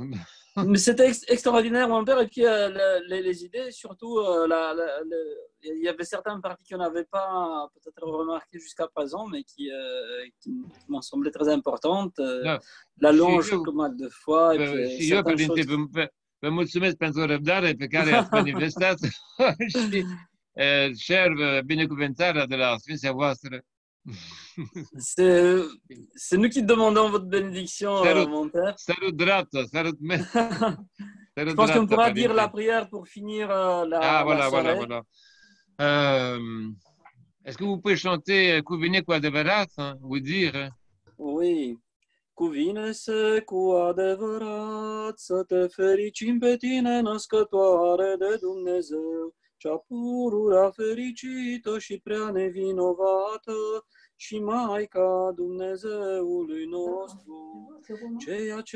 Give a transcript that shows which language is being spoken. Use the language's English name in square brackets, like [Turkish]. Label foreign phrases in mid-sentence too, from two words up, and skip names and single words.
[French] Mais c'était extraordinaire, mon père. Et puis, les idées, surtout, il y avait certaines parties qu'on n'avait pas peut-être remarquées jusqu'à présent, mais qui m'ont semblé très importantes. La longe mal de foi. Et puis, certaines choses... [Romanian] Vă mulțumesc pentru răbdare pe care ați manifestat și cer binecuvântarea de la Sfinția voastră. [French] C'est nous qui demandons votre bénédiction, mon père. Salut drapta, salut me. Je pense qu'on pourra dire la prière pour finir la soirée. Voilà. Est-ce que vous pouvez chanter [Romanian] Cuvine cu adevărat, [French] vous dire? Oui. [Romanian] Cuvine-se cu adevărat să te fericim pe tine, născătoare de Dumnezeu, cea pururea fericită și prea nevinovată, și Maica Dumnezeului nostru, ceea ce